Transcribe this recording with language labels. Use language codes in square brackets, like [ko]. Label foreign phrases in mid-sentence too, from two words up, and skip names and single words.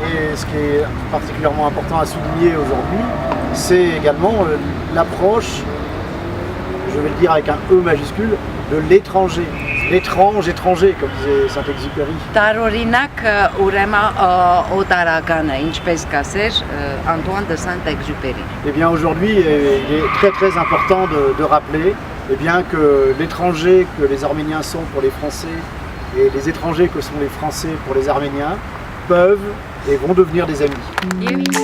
[fr] Et ce qui est particulièrement important à souligner aujourd'hui, c'est également l'approche, je vais le dire avec un E majuscule, de l'étranger. L'étrange-étranger, comme disait Saint-Exupéry. [hy] Տարօրինակ ուրեմն օտարականը, ինչպես կասեր Antoine de Saint-Exupéry. [fr] Eh bien aujourd'hui, il est très important de rappeler que l'étranger que les Arméniens sont pour les Français et les étrangers que sont les Français pour les Arméniens peuvent et vont devenir des amis.